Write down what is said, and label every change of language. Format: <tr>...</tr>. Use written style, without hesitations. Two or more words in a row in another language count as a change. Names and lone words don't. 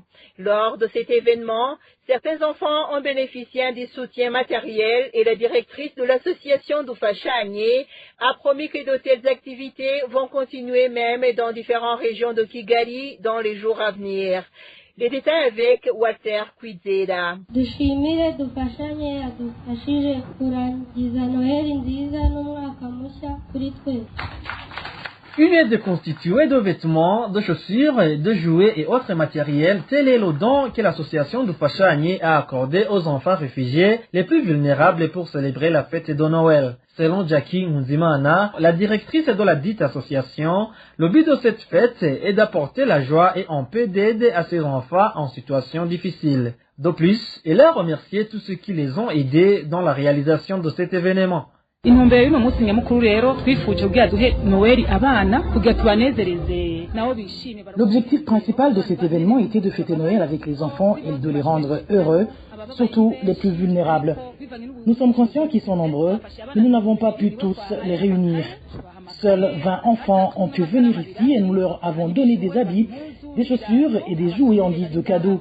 <fr>Lors de cet événement, certains enfants ont bénéficié du soutien matériel et la directrice de l'association du Fashanye a promis que de telles activités vont continuer même dans différentes régions de Kigali dans les jours à venir. Les détails avec Walter Kwizera.</fr> <rn>Dushimire dufashanye adufashije kurangiza Noheli nziza n'umwaka mushya kuri twese.</rn> <fr>Une aide constituée de vêtements, de chaussures, de jouets et autres matériels, tel est le don que l'association du Fashanye a accordé aux enfants réfugiés les plus vulnérables pour célébrer la fête de Noël. Selon Jackie Nzimana, la directrice de la dite association, le but de cette fête est d'apporter la joie et un peu d'aide à ces enfants en situation difficile. De plus, elle a remercié tous ceux qui les ont aidés dans la réalisation de cet événement.</fr> <rn>intumbero y'uno munsi nyamukuru rero twifuje kugira duhe Noël abana kugira tubanezereze nabo bishime.</rn> <fr>L'objectif principal de cet événement était de fêter Noël avec les enfants et de les rendre heureux, surtout les plus vulnérables. Nous sommes conscients qu'ils sont nombreux, mais nous n'avons pas pu tous les réunir. Seuls 20 enfants ont pu venir ici et nous leur avons donné des habits, des chaussures et des jouets en guise de cadeaux.</fr>